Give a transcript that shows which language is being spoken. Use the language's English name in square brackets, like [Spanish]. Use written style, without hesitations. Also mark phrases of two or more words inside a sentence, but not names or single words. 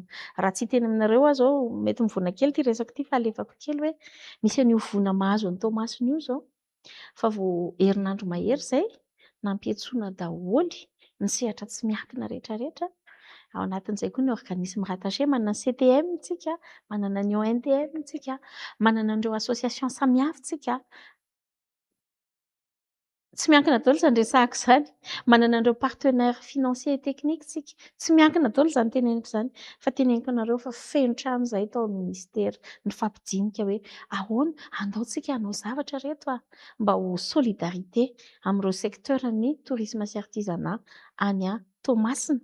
[Malagasy] Raha tsy teny aminareo aho izao mety mivona kely ity resako ity fa alefako kely hoe misy an'io vona mahazo ny Tomasina io izao fa vao herinandro mahery izay nampiantsoana daholo ny sehatra tsy miankina rehetrarehetra. Ao anatin'izay koa ny [French] organisme rattaché [Malagasy] manana CTM tsika, manana ny ONTM tsika, manana an'ireo association samihafa tsika. Tsy miankina daholo izany resahako izany. Manana an'ireo [French] partenaires financiers et techniques [Malagasy] tsika. Tsy miankina daholo izany teneniko izany. Fa teneniko anareo fa feno trano izay tao amin'ny ministera nifampidinika hoe ahoana andaontsika hanao zavatra reto mba ho solidarité amin'ireo secteur-ny tourisme sy artisanat any Toamasina.